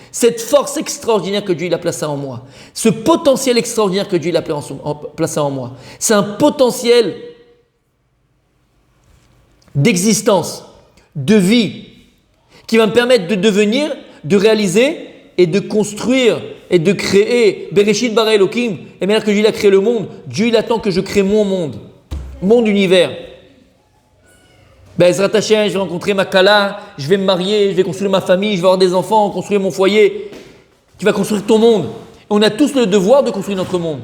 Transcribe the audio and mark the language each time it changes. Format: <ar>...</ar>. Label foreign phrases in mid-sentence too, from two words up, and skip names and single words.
<fr>Cette force extraordinaire que Dieu il a placée en moi. Ce potentiel extraordinaire que Dieu il a placé en moi. C'est un potentiel d'existence, de vie, qui va me permettre de devenir, de réaliser et de construire et de créer.</fr> <he>בראשית ברא אלוקים,</he> <fr>et maintenant que Dieu il a créé le monde, Dieu il attend que je crée mon monde, mon univers.</fr> <he>בעזרת השם,</he> <fr>je vais rencontrer ma Kala, je vais me marier, je vais construire ma famille, je vais avoir des enfants, construire mon foyer. Tu vas construire ton monde. On a tous le devoir de construire notre monde.</fr>